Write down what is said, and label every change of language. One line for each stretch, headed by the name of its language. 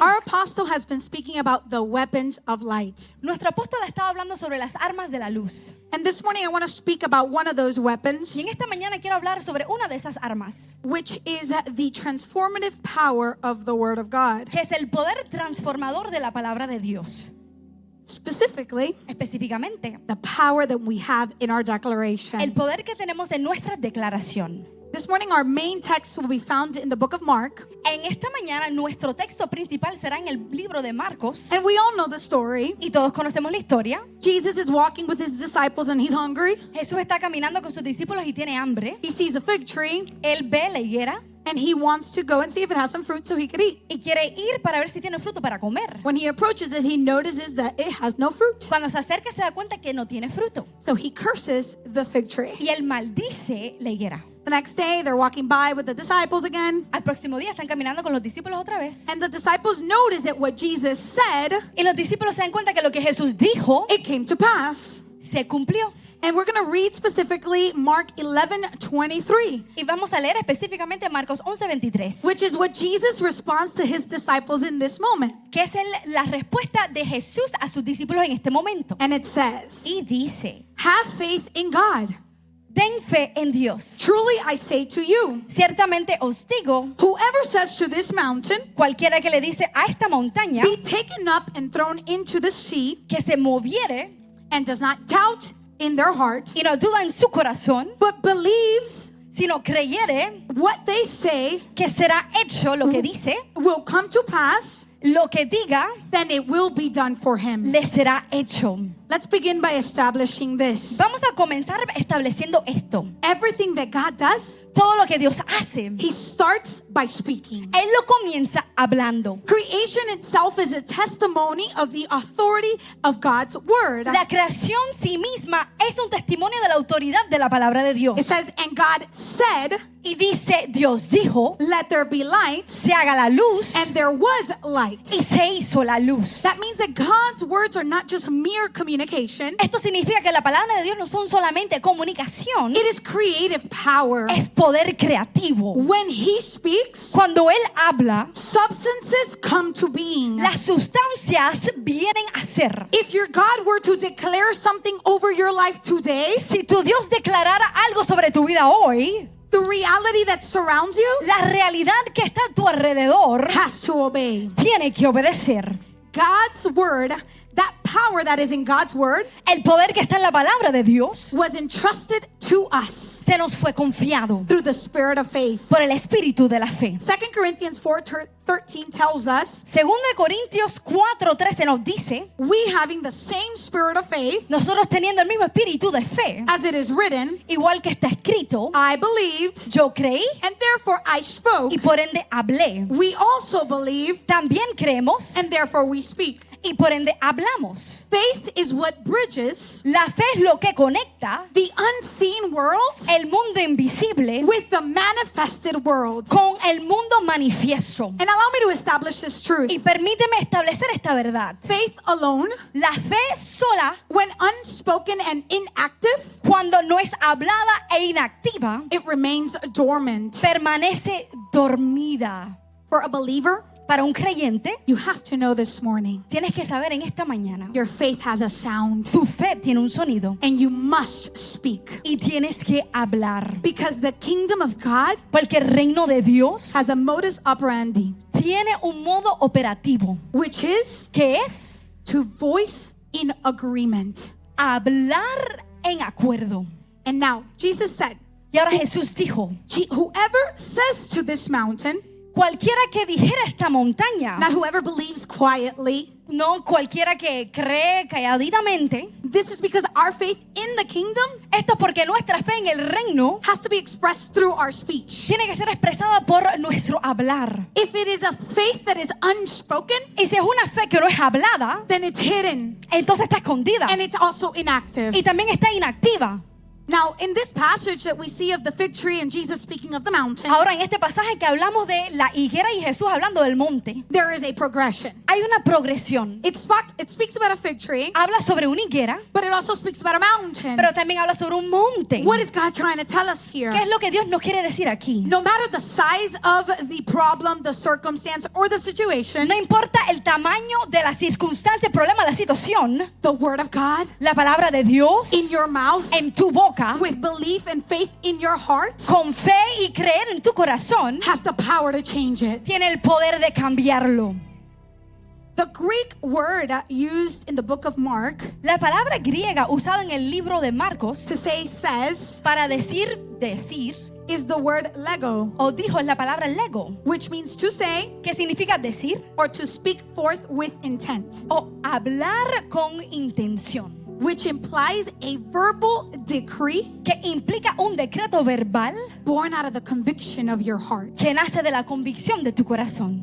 English: Our apostle has been speaking about the weapons of light.
Spanish: Nuestro apóstol ha estado hablando sobre las armas de la luz.
English: And this morning I want to speak about one of those weapons,
Spanish: Y en esta mañana quiero hablar sobre una de esas armas,
English: which is the transformative power of the Word of God.
Spanish: que es el poder transformador de la palabra de Dios.
English: Specifically,
Spanish: Específicamente,
English: the power that we have in our declaration.
Spanish: el poder que tenemos en nuestra declaración.
English: This morning our main text will be found in the book of Mark.
Spanish: En esta mañana nuestro texto principal será en el libro de Marcos.
English: And we all know the story.
Spanish: Y todos conocemos la historia.
English: Jesus is walking with his disciples and he's hungry.
Spanish: Jesús está caminando con sus discípulos y tiene hambre.
English: He sees a fig tree
Spanish: Él ve la higuera
English: and he wants to go and see if it has some fruit so he could eat.
Spanish: y quiere ir para ver si tiene fruto para comer.
English: When he approaches it, he notices that it has no fruit.
Spanish: Cuando se acerca se da cuenta que no tiene fruto.
English: So he curses the fig tree.
Spanish: Y él maldice la higuera.
English: The next day, they're walking by with the disciples again.
Spanish: Al próximo día están caminando con los discípulos otra vez.
English: And the disciples notice that what Jesus said,
Spanish: Y los discípulos se dan cuenta que lo que Jesús dijo
English: it came to pass.
Spanish: se cumplió.
English: And we're going to read specifically Mark 11:23,
Spanish: Y vamos a leer específicamente Marcos 11:23,
English: which is what Jesus responds to his disciples in this moment.
Spanish: que es la respuesta de Jesús a sus discípulos en este momento.
English: And it says,
Spanish: Y dice,
English: have faith in God.
Spanish: ten fe en Dios.
English: Truly I say to you,
Spanish: Ciertamente os digo,
English: whoever says to this mountain,
Spanish: cualquiera que le dice a esta montaña
English: be taken up and thrown into the sea,
Spanish: que se moviere
English: and does not doubt in their heart,
Spanish: y no duda en su corazón,
English: but believes
Spanish: sino creyere
English: what they say
Spanish: que será hecho lo que dice,
English: will come to pass,
Spanish: lo que diga
English: then it will be done for him.
Spanish: le será hecho.
English: Let's begin by establishing this.
Spanish: Vamos a comenzar estableciendo esto.
English: Everything that God does,
Spanish: Todo lo que Dios hace,
English: he starts by speaking.
Spanish: Él lo comienza hablando.
English: Creation itself is a testimony of the authority of God's word.
Spanish: La creación sí misma es un testimonio de la autoridad de la palabra de Dios.
English: It says, and God said,
Spanish: Y dice, Dios dijo,
English: let there be light,
Spanish: se haga la luz,
English: and there was light.
Spanish: y se hizo la luz.
English: That means that God's words are not just mere communication.
Spanish: Esto significa que la palabra de Dios no son solamente comunicación,
English: It is creative power.
Spanish: es poder creativo.
English: When he speaks,
Spanish: Cuando Él habla,
English: substances come to being.
Spanish: las sustancias vienen a ser.
English: If your God were to declare something over your life today,
Spanish: Si tu Dios declarara algo sobre tu vida hoy,
English: the reality that surrounds you
Spanish: la realidad que está a tu alrededor
English: has to obey.
Spanish: tiene que obedecer.
English: God's word, that power that is in God's word,
Spanish: El poder que está en la palabra de Dios
English: was entrusted to us
Spanish: se nos fue confiado
English: through the spirit of faith.
Spanish: por el espíritu de la fe.
English: 2 Corinthians 4:13 tells us,
Spanish: Segunda de Corintios 4:13 nos dice,
English: we having the same spirit of faith,
Spanish: nosotros teniendo el mismo espíritu de fe,
English: as it is written,
Spanish: igual que está escrito,
English: I believed,
Spanish: yo creí
English: and therefore I spoke.
Spanish: y por ende hablé.
English: We also believe,
Spanish: También creemos
English: and therefore we speak.
Spanish: y por ende hablamos.
English: Faith is what bridges
Spanish: La fe es lo que conecta
English: the unseen world
Spanish: el mundo invisible
English: with the manifested world.
Spanish: con el mundo manifiesto.
English: And allow me to establish this truth.
Spanish: Y permíteme establecer esta verdad.
English: Faith alone,
Spanish: La fe sola,
English: when unspoken and inactive,
Spanish: cuando no es hablada e inactiva,
English: it remains dormant.
Spanish: permanece dormida.
English: For a believer,
Spanish: Para un creyente,
English: you have to know this morning,
Spanish: tienes que saber en esta mañana,
English: your faith has a sound
Spanish: tu fe tiene un sonido
English: and you must speak.
Spanish: y tienes que hablar.
English: Because the kingdom of God
Spanish: Porque el reino de Dios
English: has a modus operandi,
Spanish: tiene un modo operativo,
English: which is
Spanish: que es
English: to voice in agreement.
Spanish: hablar en acuerdo.
English: And now, Jesus said,
Spanish: Y ahora Jesús dijo,
English: whoever says to this mountain,
Spanish: cualquiera que dijera esta montaña,
English: not whoever believes quietly,
Spanish: no cualquiera que cree calladitamente,
English: this is because our faith in the kingdom
Spanish: esto es porque nuestra fe en el reino
English: has to be expressed through our speech.
Spanish: tiene que ser expresada por nuestro hablar.
English: If it is a faith that is unspoken,
Spanish: Y si es una fe que no es hablada,
English: then it's hidden
Spanish: entonces está escondida
English: and it's also inactive.
Spanish: y también está inactiva.
English: Now, in this passage that we see of the fig tree and Jesus speaking of the mountain,
Spanish: Ahora, en este pasaje que hablamos de la higuera y Jesús hablando del monte,
English: there is a progression.
Spanish: hay una progresión.
English: It speaks about a fig tree,
Spanish: Habla sobre una higuera,
English: but it also speaks about a mountain.
Spanish: pero también habla sobre un monte.
English: What is God trying to tell us here?
Spanish: ¿Qué es lo que Dios nos quiere decir aquí?
English: No matter the size of the problem, the circumstance, or the situation,
Spanish: No importa el tamaño de la circunstancia, el problema, la situación,
English: the word of God
Spanish: la palabra de Dios
English: in your mouth,
Spanish: en tu boca,
English: with belief and faith in your heart,
Spanish: con fe y creer en tu corazón,
English: has the power to change it.
Spanish: tiene el poder de cambiarlo.
English: The Greek word used in the book of Mark
Spanish: La palabra griega usada en el libro de Marcos
English: to say says
Spanish: para decir
English: is the word lego,
Spanish: o dijo es la palabra lego,
English: which means to say
Spanish: que significa decir
English: or to speak forth with intent,
Spanish: o hablar con intención,
English: which implies a verbal decree
Spanish: que implica un decreto verbal
English: born out of the conviction of your heart.
Spanish: que nace de la convicción de tu corazón.